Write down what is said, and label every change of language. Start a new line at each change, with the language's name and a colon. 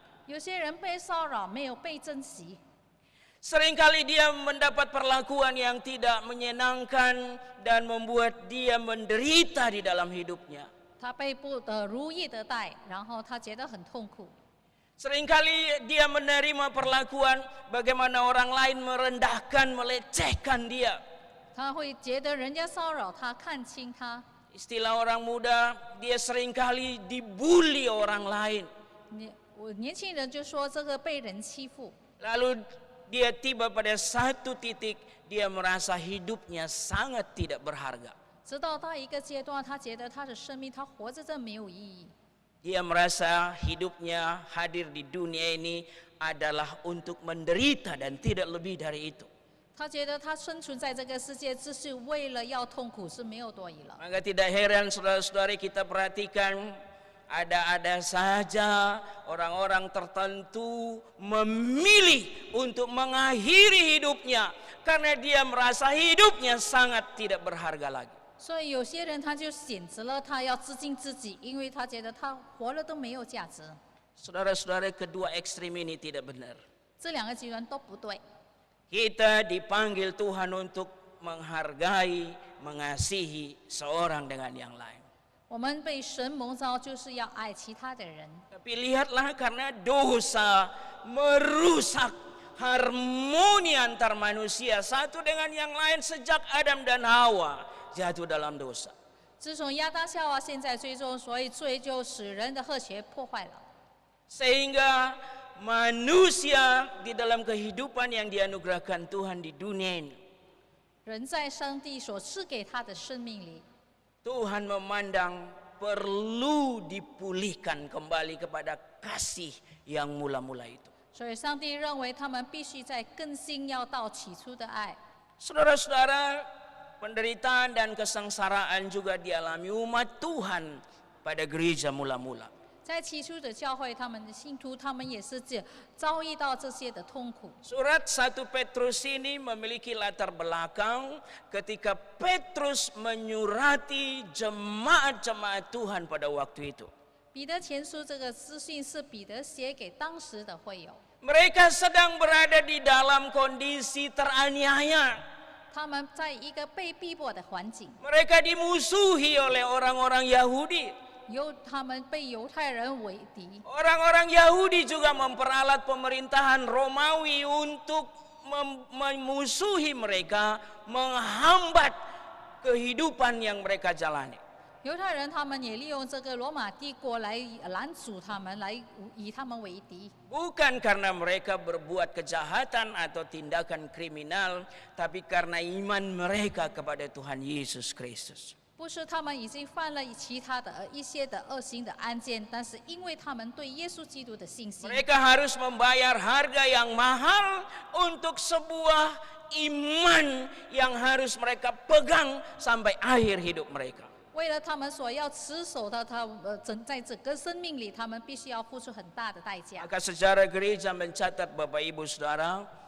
Chinese: 有些人被骚扰，没有被珍惜。
Indonesian: Seringkali dia mendapat perlakuan yang tidak menyenangkan dan membuat dia menderita di dalam hidupnya.
Chinese: 他被不如意的待，然后他觉得很痛苦。
Indonesian: Seringkali dia menerima perlakuan bagaimana orang lain merendahkan, melecehkan dia.
Chinese: 他会觉得人家骚扰他，看轻他。
Indonesian: Istilah orang muda, dia seringkali dibully orang lain.
Chinese: 年轻人就说这个被人欺负，
Indonesian: Lalu dia tiba pada satu titik, dia merasa hidupnya sangat tidak berharga.
Chinese: 直到到一个阶段，他觉得他的生命，他活着这没有意义。
Indonesian: Dia merasa hidupnya hadir di dunia ini adalah untuk menderita dan tidak lebih dari itu.
Chinese: 他觉得他生存在这个世界，只是为了要痛苦，是没有多余了。
Indonesian: Maka tidak heran saudara-saudari kita perhatikan, ada saja orang-orang tertentu memilih untuk mengakhiri hidupnya karena dia merasa hidupnya sangat tidak berharga lagi.
Chinese: 所以有些人他就选择了他要自尽自己，因为他觉得他活了都没有价值。
Indonesian: Saudara-saudara, kedua ekstrim ini tidak benar.
Chinese: 这两个极端都不对。
Indonesian: Kita dipanggil Tuhan untuk menghargai, mengasihi seorang dengan yang lain.
Chinese: 我们被神蒙召，就是要爱其他的人。
Indonesian: Tapi lihatlah, karena dosa merusak harmoni antar manusia satu dengan yang lain sejak Adam dan Hawa jatuh dalam dosa.
Chinese: 自从亚当夏娃陷在罪中，所以罪就使人的和谐破坏了。
Indonesian: Sehingga manusia di dalam kehidupan yang dianugerahkan Tuhan di dunia ini,
Chinese: 人在上帝所赐给他的生命里，
Indonesian: Tuhan memandang perlu dipulihkan kembali kepada kasih yang mula-mula itu.
Chinese: 所以上帝认为他们必须在更新，要到起初的爱。
Indonesian: Saudara-saudara, penderitaan dan kesengsaraan juga dialami umat Tuhan pada gereja mula-mula.
Chinese: 在起初的教会，他们的信徒，他们也是遭遇到这些的痛苦。
Indonesian: Surat 1 Petrus ini memiliki latar belakang ketika Petrus menyurati jemaat-jemaat Tuhan pada waktu itu.
Chinese: 彼得前书这个资讯是彼得写给当时的会友，
Indonesian: Mereka sedang berada di dalam kondisi teraniaya.
Chinese: 他们在一个被逼迫的环境，
Indonesian: Mereka dimusuhi oleh orang-orang Yahudi.
Chinese: 他们被犹太人为敌。
Indonesian: Orang-orang Yahudi juga memperalat pemerintahan Romawi untuk memusuhi mereka, menghambat kehidupan yang mereka jalani.
Chinese: 犹太人他们也利用这个罗马帝国来拦阻他们，来以他们为敌。
Indonesian: Bukan karena mereka berbuat kejahatan atau tindakan kriminal, tapi karena iman mereka kepada Tuhan Yesus Kristus.
Chinese: 不是他们已经犯了其他的一些的恶行的案件，但是因为他们对耶稣基督的信心，
Indonesian: Mereka harus membayar harga yang mahal untuk sebuah iman yang harus mereka pegang sampai akhir hidup mereka.
Chinese: 为了他们所要持守的，在整个生命里，他们必须要付出很大的代价。
Indonesian: Maka sejarah gereja mencatat, Bapak Ibu Saudara,